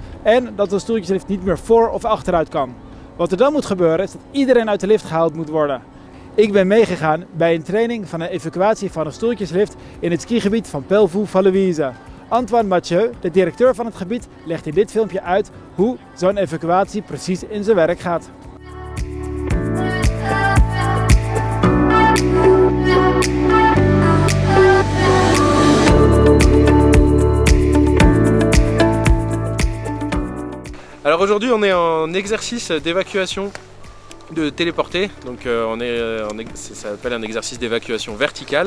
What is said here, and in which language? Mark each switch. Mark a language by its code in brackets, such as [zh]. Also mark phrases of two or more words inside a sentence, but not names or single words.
[nl] En dat de stoeltjeslift niet meer voor of achteruit kan. Wat er dan moet gebeuren is dat iedereen uit de lift gehaald moet worden. Ik ben meegegaan bij een training van een evacuatie van een stoeltjeslift in het skigebied van Pelvoux-Vallouise. Antoine Mathieu, de directeur van het gebied, legt in dit filmpje uit hoe zo'n evacuatie precies in zijn werk gaat. [fr] Alors aujourd'hui on est en exercice d'évacuation de téléporté, donc ça s'appelle un exercice d'évacuation verticale.